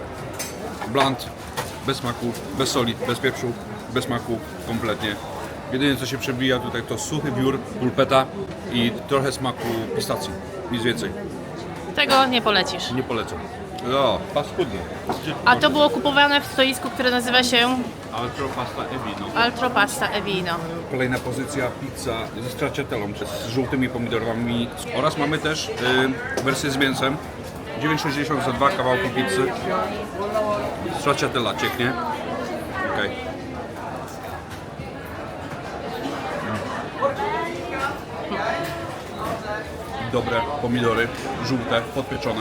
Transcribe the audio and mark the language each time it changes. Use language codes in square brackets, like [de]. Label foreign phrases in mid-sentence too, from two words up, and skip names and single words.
[pl] Bland, bez smaku, bez soli, bez pieprzu, bez smaku, kompletnie. Jedyne co się przebija tutaj to suchy biur, pulpeta i trochę smaku pistacji. Nic więcej. Tego nie polecisz. Nie polecam. No, paskudnie. A to było kupowane w stoisku, które nazywa się Altro pasta e vino. Altro Pasta e Vino. Kolejna pozycja, pizza ze stracciatellą, z żółtymi pomidorami. Oraz mamy też wersję z mięsem. 9,60 za 2 kawałki pizzy. Stracciatella cieknie. Okej. Dobre pomidory, żółte, podpieczone.